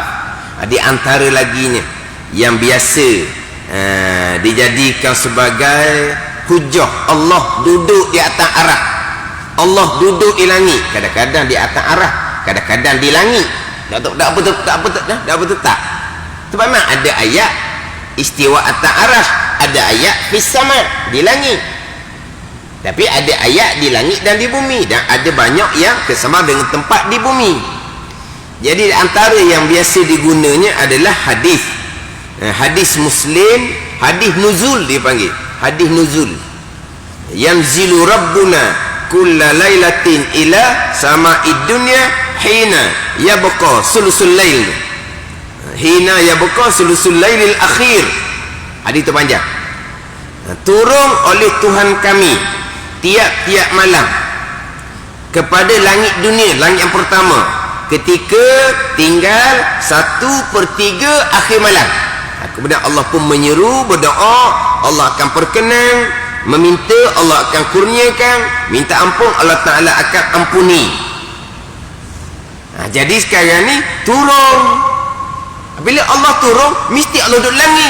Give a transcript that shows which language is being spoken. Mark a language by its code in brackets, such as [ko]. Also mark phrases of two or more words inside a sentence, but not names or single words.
[ms] Di antara laginya yang biasa dijadikan sebagai hujah, Allah duduk di atas arah, Allah duduk di langit. Kadang-kadang di atas arah, kadang-kadang di langit. Tak betul tak. Sebab memang ada ayat istiwa atas arah, ada ayat [ar] في السماء, [ms] di langit. Tapi ada ayat di langit dan di bumi, dan ada banyak yang kesamaan dengan tempat di bumi. Jadi antara yang biasa digunanya adalah hadis. Hadis Muslim, hadis nuzul dipanggil. Hadis nuzul. [ar] ينزل ربنا كل ليلة إلى السماء الدنيا حين يبقى ثلث الليل. حين يبقى ثلث الليل الآخر. [ms] Hadis itu panjang. Turun oleh Tuhan kami tiap-tiap malam kepada langit dunia, langit yang pertama, ketika tinggal 1/3 akhir malam. Kemudian Allah pun menyeru berdoa, Allah akan perkenan, meminta Allah akan kurniakan, minta ampun Allah Ta'ala akan ampuni. Jadi sekarang ni turun. Bila Allah turun, mesti Allah duduk langit.